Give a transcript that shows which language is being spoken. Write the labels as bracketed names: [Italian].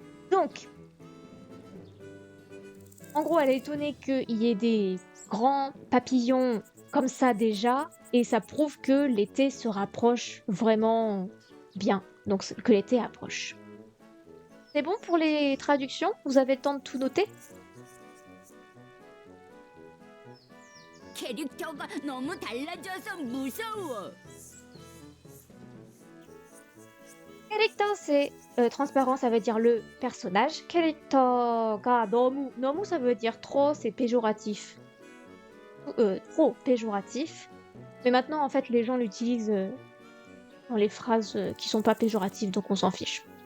[French] Donc, en gros, elle est étonnée qu'il y ait des grands papillons comme ça déjà, et ça prouve que l'été se rapproche vraiment bien. Donc que l'été approche. C'est bon pour les traductions? Vous avez le temps de tout noter? [Korean] 캐릭터가 너무 달라져서 무서워. [French] 캐릭터, c'est transparent, ça veut dire le personnage. 캐릭터가 너무, 너무, ça veut dire trop, c'est péjoratif. Trop péjoratif. Mais maintenant, en fait, les gens l'utilisent dans les phrases qui sont pas péjoratives, donc on s'en fiche.